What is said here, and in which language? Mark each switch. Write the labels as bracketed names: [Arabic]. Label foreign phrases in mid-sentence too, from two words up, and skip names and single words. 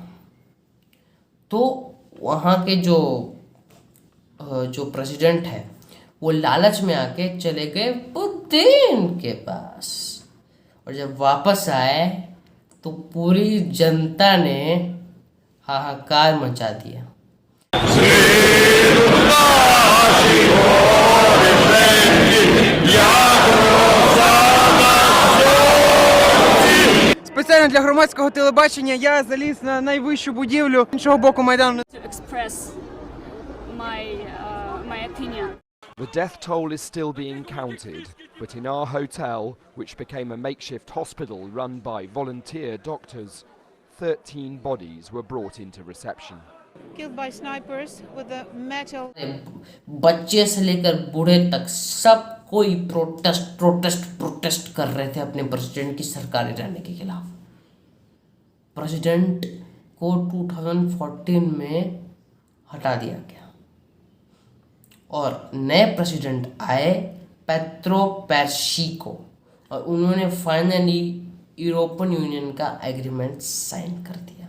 [Hindi] तो वहाँ के जो प्रेसिडेंट है वो लालच में आके चले गए पुतिन के पास, और जब वापस आए तो पूरी जनता ने हाहाकार मचा दिया। [Ukrainian] Спеціально для громадського телебачення я заліз на найвищу будівлю іншого боку Майдану. [English] To express my opinion. The death toll is still being counted, but in our hotel, which became a makeshift hospital run by volunteer doctors, 13 bodies were brought into reception. Killed by snipers with a metal. [Hindi] बच्चे से लेकर बूढ़े तक सब कोई प्रोटेस्ट कर रहे थे अपने प्रेसिडेंट की सरकारी रहने के खिलाफ। प्रेसिडेंट को 2014 में हटा दिया गया और नए प्रेसिडेंट आए पेट्रो पेरोशेंको और उन्होंने फाइनली [English] European Union [Hindi] का [English] agreement sign [Hindi] कर दिया।